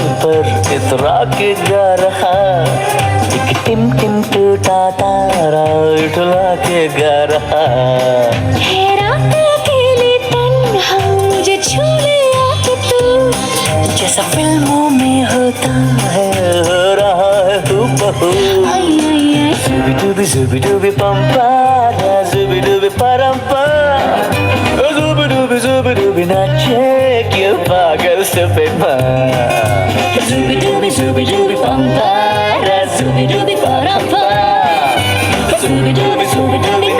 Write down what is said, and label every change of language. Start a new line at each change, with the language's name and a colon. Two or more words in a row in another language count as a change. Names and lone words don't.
Hindi: पर इतरा के गा रहा, एक टिम टिम टूटा तारा उठला के गा रहा। रात अकेली तन्हा मुझे छू ले आके तू, जैसा फिल्मों में होता है हो रहा है हूबहू। आई Zooby dooby pampara, zooby dooby parampam. Zooby dooby नाचे क्यों पागल
English: stupid man. zooby dooby pampara, zooby dooby parampam. Zooby dooby